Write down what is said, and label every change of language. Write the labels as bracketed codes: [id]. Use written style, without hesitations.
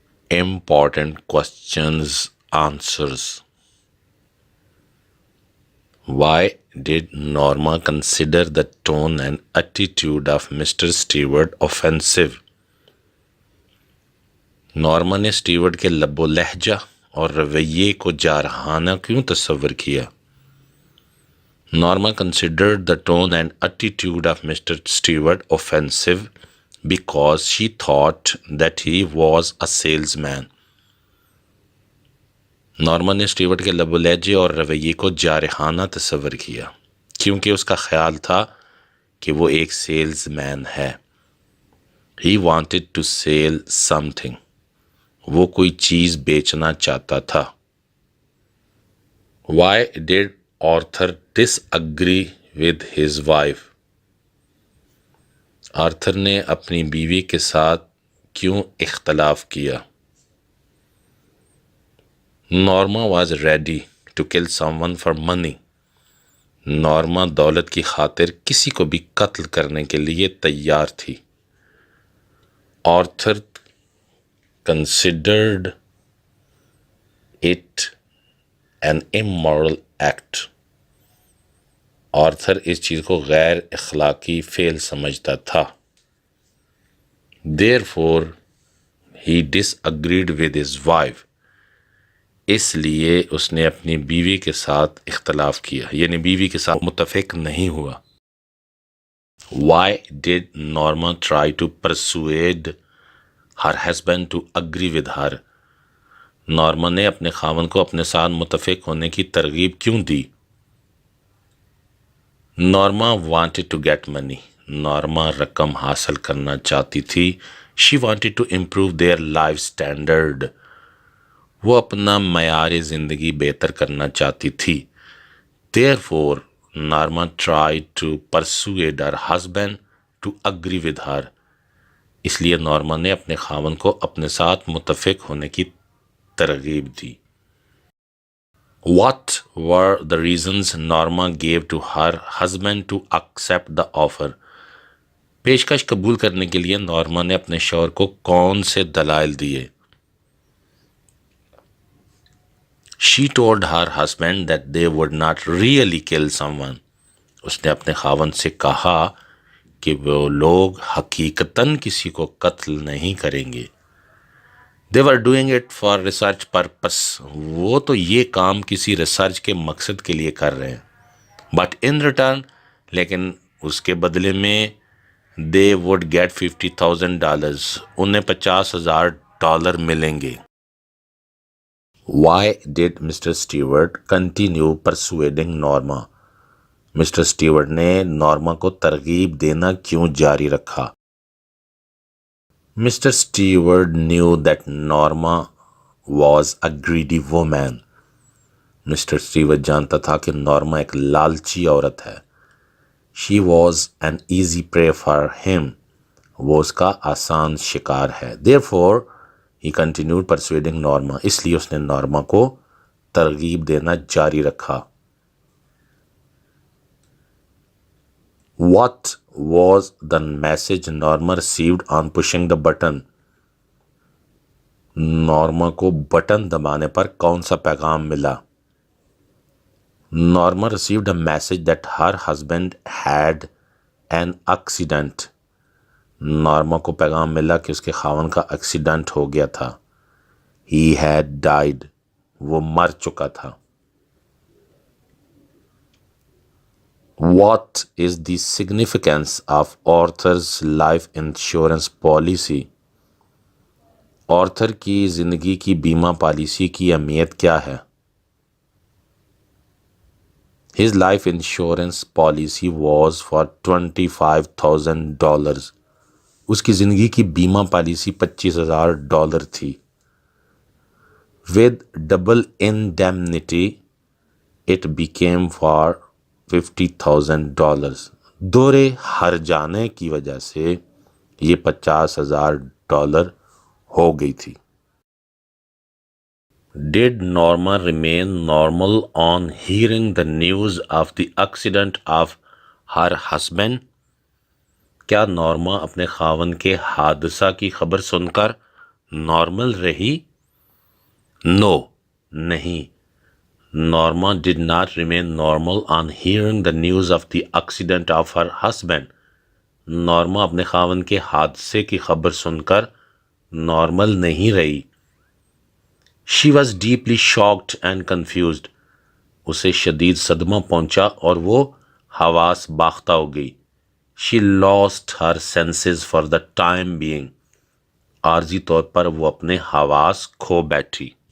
[en] Important questions, answers. Why did Norma consider the tone and attitude of Mr. Stewart offensive? [ur] Norma نے Stewart کے لب و لہجہ اور رویے کو جارحانہ کیوں تصور کیا؟ Norma [en] considered the tone and attitude of Mr. Stewart offensive because she thought that he was a salesman. [ur] Norma نے اسٹیورٹ کے لب و لہجے اور رویے کو جارحانہ تصور کیا کیونکہ اس کا خیال تھا کہ وہ ایک سیلز مین ہے. [en] He wanted to sell something. [ur] وہ کوئی چیز بیچنا چاہتا تھا. [en] Why did Arthur disagree with his wife? [ur] Arthur نے اپنی بیوی کے ساتھ کیوں اختلاف کیا؟ Norma [en] was ready to kill someone for money. [ur] Norma دولت کی خاطر کسی کو بھی قتل کرنے کے لیے تیار تھی. [en] Arthur considered it an immoral act. [ur] Arthur اس چیز کو غیر اخلاقی فعل سمجھتا تھا. [en] Therefore, he disagreed with his wife. [ur] اس لیے اس نے اپنی بیوی کے ساتھ اختلاف کیا یعنی بیوی کے ساتھ متفق نہیں ہوا. [en] Why did Norma try to persuade her husband to agree with her? [ur] Norma نے اپنے خاوند کو اپنے ساتھ متفق ہونے کی ترغیب کیوں دی؟ Norma [en] wanted to get money. [ur] Norma رقم حاصل کرنا چاہتی تھی. [en] She wanted to improve their life standard. [ur] وہ اپنا معیار زندگی بہتر کرنا چاہتی تھی. [en] Therefore, Norma tried to persuade her husband to agree with her. [ur] اس لیے نارما نے اپنے خاوند کو اپنے ساتھ متفق ہونے کی ترغیب دی. [en] What were the reasons Norma gave to her husband to accept the offer? [ur] پیشکش قبول کرنے کے لیے نارما نے اپنے شوہر کو کون سے دلائل دیے؟ [en] She told her husband that they would not really kill someone. [ur] اس نے اپنے خاوند سے کہا کہ وہ لوگ حقیقتاً کسی کو قتل نہیں کریں گے. [en] They were doing it for research purpose. [ur] وہ تو یہ کام کسی ریسرچ کے مقصد کے لیے کر رہے ہیں. [en] But in return, [ur] لیکن اس کے بدلے میں [en] they would get $50,000. [ur] انہیں $50,000 ملیں گے. [en] Why did Mr. Stewart continue persuading Norma? [ur] Mister Stewart نے نارما کو ترغیب دینا کیوں جاری رکھا؟ Mister Stewart [en] knew that Norma was a greedy woman. [ur] Mister Stewart جانتا تھا کہ نارما ایک لالچی عورت ہے. [en] She was an easy prey for him. [ur] وہ اس کا آسان شکار ہے. [en] Therefore, he continued persuading Norma. [ur] اس لیے اس نے نارما کو ترغیب دینا جاری رکھا. [en] What was the message Norma received on pushing the button? [ur] Norma کو بٹن دبانے پر کون سا پیغام ملا؟ [en] Norma received a message that her husband had an accident. [ur] Norma کو پیغام ملا کہ اس کے خاوند کا ایکسیڈنٹ ہو گیا تھا. [en] He had died. [ur] وہ مر چکا تھا. [en] What is the significance of Arthur's life insurance policy? [ur] Arthur کی زندگی کی بیمہ پالیسی کی اہمیت کیا ہے؟ [en] His life insurance policy was for $25,000. [ur] اس کی زندگی کی بیمہ پالیسی $25,000 تھی. [en] With double indemnity, it became for $50,000. [ur] دورے ہر جانے کی وجہ سے یہ $50,000 ہو گئی تھی. [en] Did Norma remain normal on hearing the news of the accident of her husband? [ur] کیا نورما اپنے خاوند کے حادثہ کی خبر سن کر نارمل رہی؟ نو، نہیں. [en] Norma did not remain normal on hearing the news of the accident of her husband. [ur] Norma اپنے خاوند کے حادثے کی خبر سن کر نارمل نہیں رہی. [en] She was deeply shocked and confused. [ur] اسے شدید صدمہ پہنچا اور وہ حواس باختہ ہو گئی. [en] She lost her senses for the time being. [ur] عارضی طور پر وہ اپنے حواس کھو بیٹھی.